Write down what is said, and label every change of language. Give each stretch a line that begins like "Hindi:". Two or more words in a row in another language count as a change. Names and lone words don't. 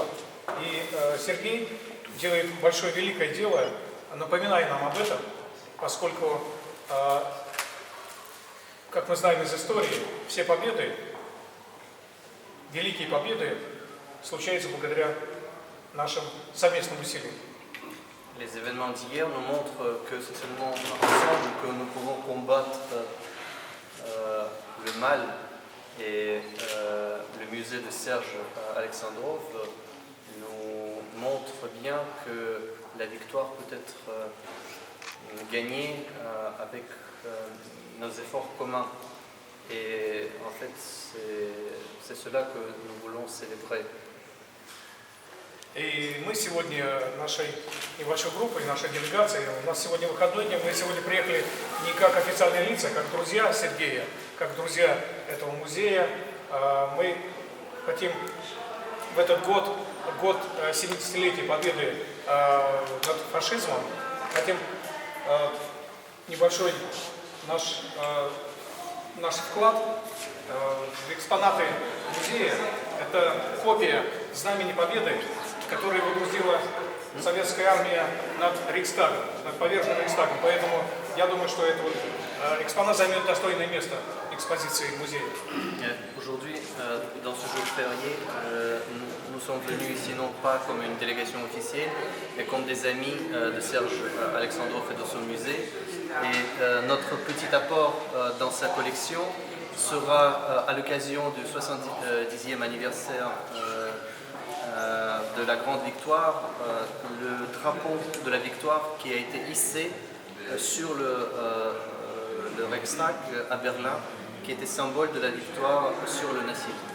Russian: И Сергей делает большое великое дело, напоминая нам об этом, поскольку, как мы знаем из истории, все победы, великие победы случаются благодаря нашим совместным усилиям.
French: Les événements d'hier nous montrent que c'est seulement ensemble que nous pouvons combattre le mal, et le musée de Serge Alexandrov nous montre bien que la victoire peut être gagnée avec nos efforts communs. Et en fait, c'est cela que nous voulons célébrer.
Russian: И мы сегодня нашей небольшой группой, нашей делегацией, у нас сегодня выходной день, мы сегодня приехали не как официальные лица, как друзья Сергея, как друзья этого музея. Мы хотим в этот год 70-летия победы над фашизмом, хотим небольшой наш вклад в экспонаты музея. Это копия Знамени Победы, которую выгрузила советская армия над Рейхстагом, над поверженным Рейхстагом. Поэтому я думаю, что этот экспонат займет достойное место экспозиции музея.
French: Aujourd'hui, dans ce jour férié, nous sommes venus ici non pas comme une délégation officielle, mais comme des amis de Serge Alexandrov et de son musée. Et notre petit apport dans sa collection sera à l'occasion du 70e anniversaire de la Grande Victoire, le drapeau de la victoire qui a été hissé sur le Reichstag à Berlin, qui était symbole de la victoire sur le nazisme.